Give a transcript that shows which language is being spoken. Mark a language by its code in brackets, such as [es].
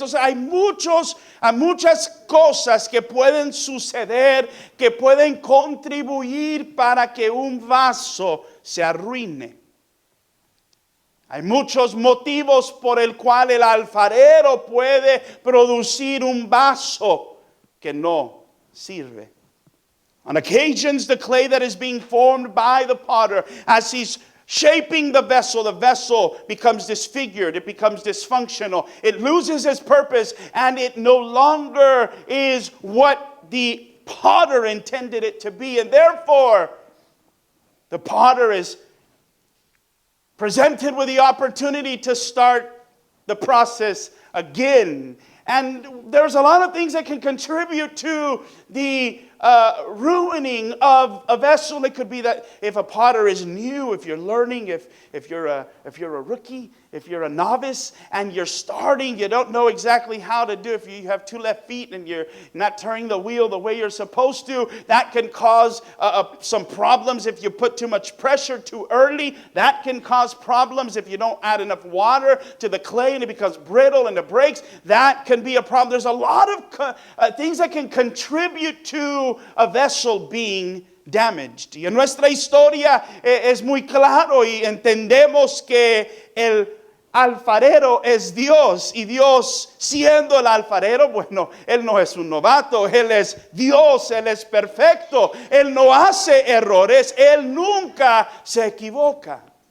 [es] Entonces hay muchas cosas que pueden suceder, que pueden contribuir para que un vaso se arruine. Hay muchos motivos por el cual el alfarero puede producir un vaso que no sirve. [en] On occasions, the clay that is being formed by the potter, as he's shaping the vessel becomes disfigured, it becomes dysfunctional, it loses its purpose, and it no longer is what the potter intended it to be. And therefore, the potter is presented with the opportunity to start the process again. And there's a lot of things that can contribute to the ruining of a vessel. It could be that if a potter is new, if you're learning, if you're a rookie, if you're a novice and you're starting, you don't know exactly how to do. If you have two left feet and you're not turning the wheel the way you're supposed to, that can cause some problems. If you put too much pressure too early, that can cause problems. If you don't add enough water to the clay and it becomes brittle and it breaks, that can be a problem. There's a lot of things that can contribute to a vessel being damaged. [es] Y en nuestra historia es muy claro y entendemos que el alfarero es Dios, y Dios, siendo el alfarero, bueno, Él no es un novato, Él es Dios, Él es perfecto, Él no hace errores, Él nunca se equivoca.